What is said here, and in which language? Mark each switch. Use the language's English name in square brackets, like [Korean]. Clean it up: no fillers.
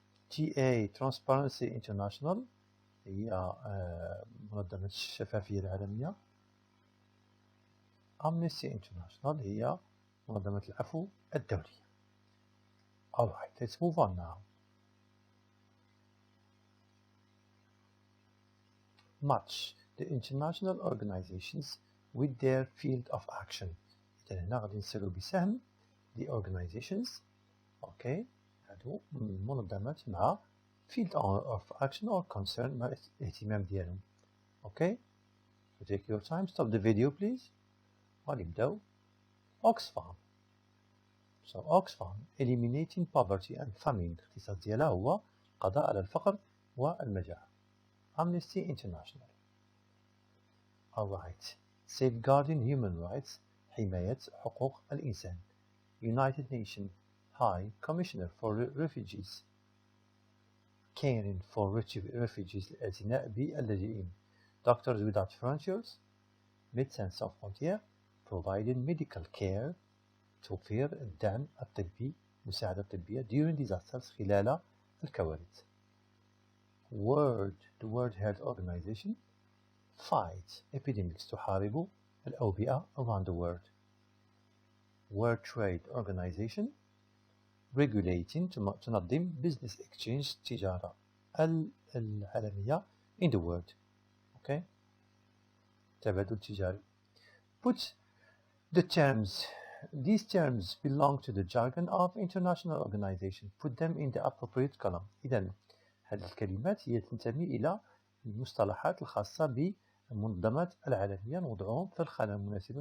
[Arabic] TA Transparency International هي منظمة الشفافية العالمية. Amnesty International هي منظمة العفو الدولية. [English] Alright, let's move on now. Match the international organizations with their field of action. [Arabic] إذا هنا غادي نسيرو بسهم [English] the organizations, [Arabic] okay, هادو المنظمات مع [English] field of action or concern [Arabic] مع الاهتمام ديالهم. [English] Okay, so take your time, stop the video please. [Arabic] غادي نبداو. Oxfam. [English] So Oxfam eliminating poverty and famine [Arabic] الاختصاص ديالها هو القضاء على الفقر والمجاعة. [English] Amnesty International. Alright. Safeguarding human rights [Arabic] حماية حقوق الإنسان. [English] United Nations High Commissioner for Refugees caring for refugees [Arabic] الاعتناء باللاجئين. [English] Doctors Without Frontiers Médecins Sans Frontières providing medical care [Arabic] توفير الدعم الطبي مساعدة الطبية [English] during disasters [Arabic] خلال الكوارث. [English] The World Health Organization fights epidemics [Arabic] تحارب الأوبئة [English] around the world. World Trade Organization regulating تنظم business exchange [Arabic] التجارة العالمية [English] in the world. [Arabic] Okay, تبادل تجاري. [English] Put the terms. These terms belong to the jargon of international organization. Put them in the appropriate column. [Arabic] إذن هذه الكلمات هي تنتمي إلى المصطلحات الخاصة بالمنظمات العالمية نوضعهم في الخانة المناسبة.